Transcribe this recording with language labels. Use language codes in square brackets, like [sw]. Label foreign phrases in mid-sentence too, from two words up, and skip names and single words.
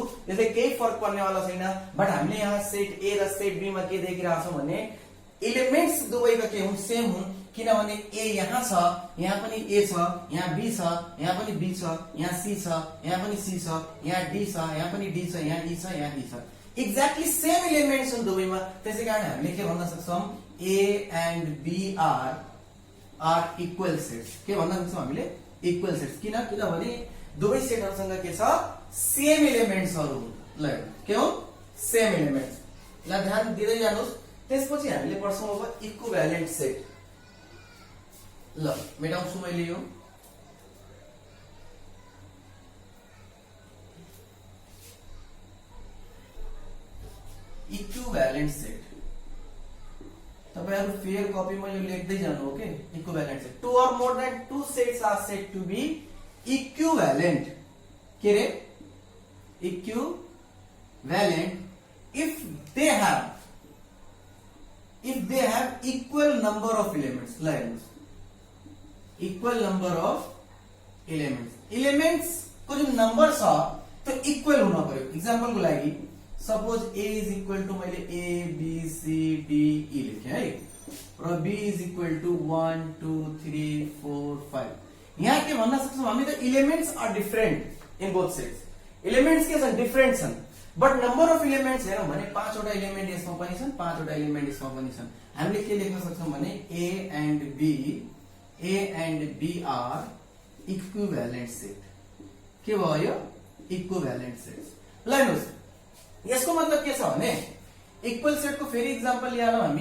[ne] यसले केही फरक पर्नेवाला छैन। बट हामीले यहाँ सेट A र सेट B मा के देखिरहेका छौं भने एलिमेन्ट्स दुवैका के हुन्, सेम हुन्। किनभने A यहाँ छ, यहाँ पनि A छ, यहाँ B छ, यहाँ पनि B छ, यहाँ C छ, यहाँ पनि C छ, यहाँ D छ, यहाँ पनि D छ, यहाँ E छ, यहाँ E छ। [en] exactly same elements [ne] हुन् दुवैमा। त्यसैकारण हामीले के भन्न सक्छौं, [en] A and B are equal sets। [ne] के भन्न सक्छौं हामीले, [en] equal sets. [ne] किनभने दुवै सेटहरुसँग के छ, [en] same elementsहरु [ne] हुन्। ल के हो, [en] same elements. [ne] ल ध्यान दिदै जानुस्। त्यसपछि हामीले पढ्छौं अब [en] equivalent set. [ne] ल मेटाउँछु मैले यो। [en] equivalent set [ne] तपाईहरु [en] fair copyमा [ne] यो लेख्दै जानु, ओके। [en] Equivalent set, two or more than two sets are said to be equivalent. [ne] के रे, [en] equivalent if they have equal number of elements. [ne] ल हेर्नुस्, [en] equal number of elements. [ne] एलिमेंट्स को जुन नंबर छ त्यो इक्वल हुन पर्यो। एक्जाम्पल को लागि [en] suppose A is equal to [ne] मैले A B C D E लेखे है, र [en] B is equal to 1 2 3 4 5. [ne] यहाँ के भन्न सक्छौं हामी त [en] elements are different in both sets. [ne] एलिमेन्ट्स के छन्, डिफरेंट छन्। बट [en] number of elements [ne] हेरौं भने 5 वटा एलिमेन्ट यसमा पनि छन्, 5 वटा एलिमेन्ट यसमा पनि छन्। हामीले के लेख्न सक्छौं भने [en] A and B are equivalent set. [ne] के भयो, [en] equivalent set. [ne] ल हेर्नुस्, यसको मतलब के छ भने [en] equal set [ne] को फेरि एक्जाम्पल लिएरौं हामी।